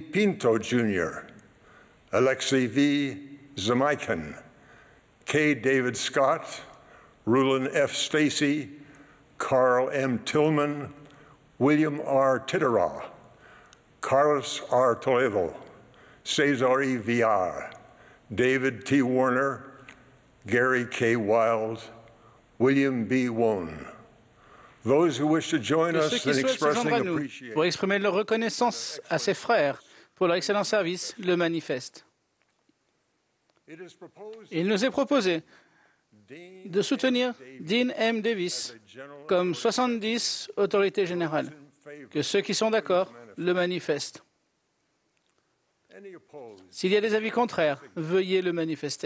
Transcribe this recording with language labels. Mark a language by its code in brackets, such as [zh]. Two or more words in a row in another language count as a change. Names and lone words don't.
[en] Pinto, Jr., Alexei V. Zamaikan, K. David Scott, Rulon F. Stacy, Carl M. Tillman, William R. Titterall, Carlos R. Toledo, Cesar E. Villar, David T. Warner, Gary K. Wild, William B. Wone. Those who wish to join us in expressing appreciation. [fr] Pour exprimer leur reconnaissance à ses frères pour leur excellent service, le manifeste. Il nous est proposé de soutenir Dean M. Davis comme 70 autorités générales. Que ceux qui sont d'accord le manifestent. S'il y a des avis contraires, veuillez le manifester.